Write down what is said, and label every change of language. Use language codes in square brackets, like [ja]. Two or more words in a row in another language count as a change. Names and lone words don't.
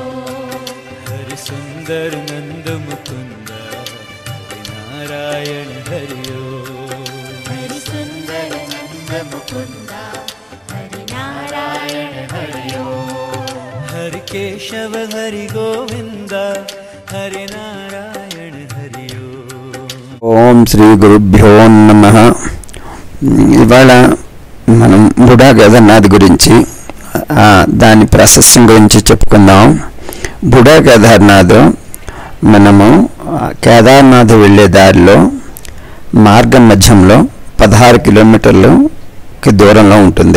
[sa] हरि सुंदर नंद मुकुंद हरि नारायण हरिओ हरि सुंदर नंद मुकुंद हरि नारायण हरिओ हरि केशव हरि गोविंद हरि नारायण हरिओ ఓం శ్రీ గురుభ్యో నమః. [te] ఇవాళ మనం బుఢా కేదార్నాథ్ గురించి దాని ప్రాశస్త్యం గురించి చెప్పుకుందాం. బుఢా కేదార్నాథ్ మనము కేదార్నాథ్ వెళ్ళే దారిలో మార్గం మధ్యంలో 16 కిలోమీటర్లకి దూరంలో ఉంటుంది.